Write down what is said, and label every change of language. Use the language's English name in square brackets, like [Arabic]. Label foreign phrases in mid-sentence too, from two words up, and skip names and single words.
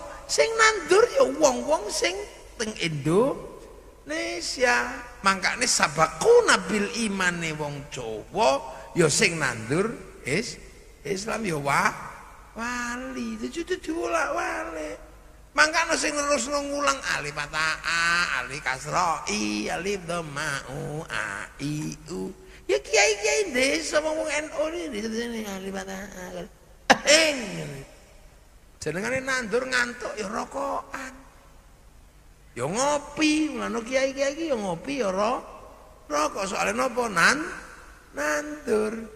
[Javanese] Sing nandur ya wong-wong sing teng Indonesia. Mangkane [Arabic] sabaquna bil imane [Javanese] wong Jawa ya sing nandur Islam ya wali. Itu diwolak-walik. Mangkane sing terus ngulang [Arabic] alif fathah, alif kasra, alif dhammah, a i u. [Javanese] Ya kiai-kiai desa wong NU ini disebutane [Arabic] alif fathah. [Javanese] Jenengane nandur ngantuk ya rokokan. Ya ngopi, ngono kiai-kiai iki ya ngopi ya rokok. Soalnya napa nandur.